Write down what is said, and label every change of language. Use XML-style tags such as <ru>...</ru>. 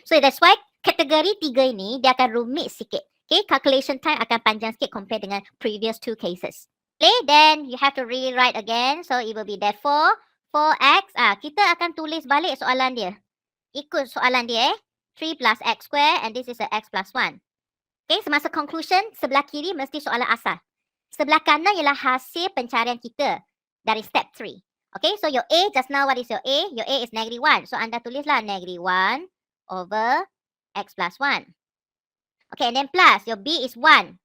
<en>So that's why</en> <ms>kategori 3 ini dia akan rumit sikit. Okay,</ms> <en>calculation time</en> <ms>akan panjang sikit compare dengan</ms> <en>previous 2 cases. Okay, then you have to rewrite again. So it will be therefore 4x.</en> <ms>Kita akan tulis balik soalan dia. Ikut soalan dia 3 plus x square</ms> <en>and this is a x plus 1.</en> <ms>Okay, semasa</ms> <en>conclusion,</en> <ms>sebelah kiri mesti soalan asal. Sebelah kanan ialah hasil pencarian kita dari step 3.</ms> <en>Okay, so your A just now, what is your A? Your A is -1. So</en> <ms>anda tulislah</ms> <en>-1 over x plus 1. Okay, and then plus, your B is 1.</en>